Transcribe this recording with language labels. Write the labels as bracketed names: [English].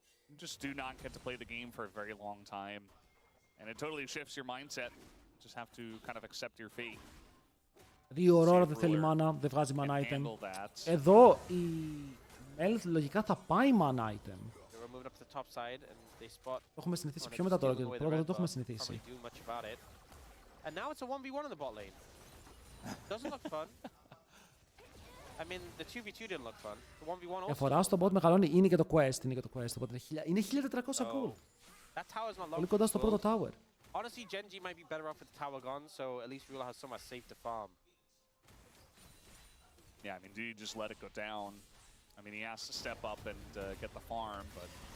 [English] You just do not get to play the game for a very long time. And it totally shifts your mindset. Just have to kind of accept your fate. [Greek] 2 ώρα δεν θέλει mana, δεν βγάζει mana item. Εδώ η Mel λογικά θα πάει mana item. Το έχουμε συνηθίσει πιο μετά τώρα και πρώτα δεν το έχουμε συνηθίσει. [English] And now it's a 1v1 in the bot lane. Doesn't look fun. I mean, the 2v2 didn't look fun. The 1v1 also. [Greek] Διαφορά στο bot μεγαλώνει, είναι και το quest, οπότε είναι 1400 gold. [English] That tower's not long. [Greek] Πολύ κοντά στο πρώτο tower. [English] Honestly, Gen G might be better off with the tower gone, so at least Ruler has somewhere safe to farm. Yeah, I mean, do you just let it go down? I mean, he has to step up and get the farm, but